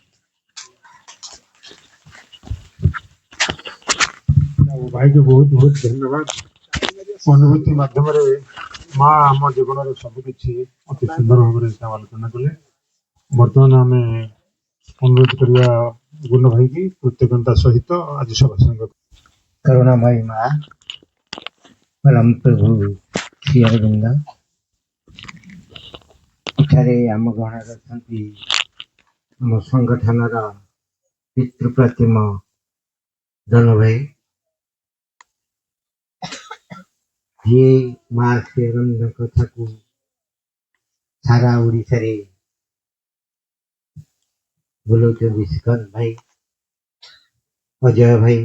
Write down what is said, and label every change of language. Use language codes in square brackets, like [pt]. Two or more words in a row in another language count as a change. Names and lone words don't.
[or] ଆଉ ଭାଇକି ବହୁତ ବହୁତ ଧନ୍ୟବାଦ। ଅନୁଭୂତି ମାଧ୍ୟମରେ ମା ଆମ ଜୀବନର ସବୁ କିଛି ଅତି ସୁନ୍ଦର ଭାବରେ ସେ ଆଲୋଚନା କଲେ। ବର୍ତ୍ତମାନ ଆମେ ଅନୁରୋଧ କରିବା ଗୁଣ ଭାଇକି କୃତଜ୍ଞତା ସହିତ ଆଜି ସଭା ସାଙ୍ଗ [hi] करुणामयी माँ परम प्रभु श्री अरविंद [or] ଏଠାରେ ଆମ ଗଣରେ ଅଛନ୍ତି ଆମ ସଂଗଠନର ପିତୃପ୍ରତିମ ଜନ ଭାଇ ଯିଏ ମା ଶ୍ରୀ ଅରବିନ୍ଦ କଥାକୁ ସାରା ଓଡ଼ିଶାରେ ବୁଲଉଛନ୍ତି ଶ୍ରୀକାନ୍ତ ଭାଇ, ଅଜୟ ଭାଇ।